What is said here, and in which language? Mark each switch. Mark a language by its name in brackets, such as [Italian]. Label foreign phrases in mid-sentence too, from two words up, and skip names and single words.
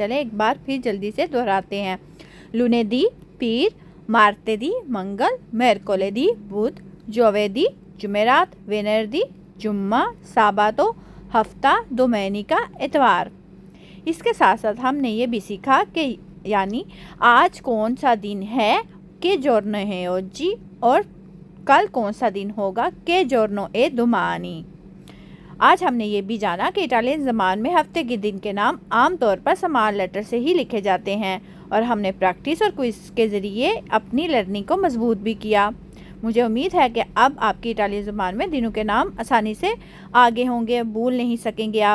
[Hindi] चलें एक बार फिर जल्दी से दोहराते हैं। लुनेडी पीर, मार्तेडी मंगल, मेरकोलेडी बुध, जोवेदी जुमेरात, वेनेरदी जुम्मा, साबातो, हफ्ता, दोमेनिका, इतवार। इसके साथ साथ हमने ये भी सीखा कि यानी आज कौन सा दिन है, [Italian] che giorno [Hindi] है oggi, और कल कौन सा दिन होगा, [Italian] che giorno è domani. [Hindi] आज हमने ये भी जाना कि इटालियन ज़बान में हफ्ते के दिन के नाम आमतौर पर स्मॉल लेटर से ही लिखे जाते हैं, और हमने प्रैक्टिस और क्विज़ के ज़रिए अपनी लर्निंग को मजबूत भी किया। मुझे उम्मीद है कि अब आपकी इटालियन ज़बान में दिनों के नाम आसानी से आगे होंगे, भूल नहीं सकेंगे आप।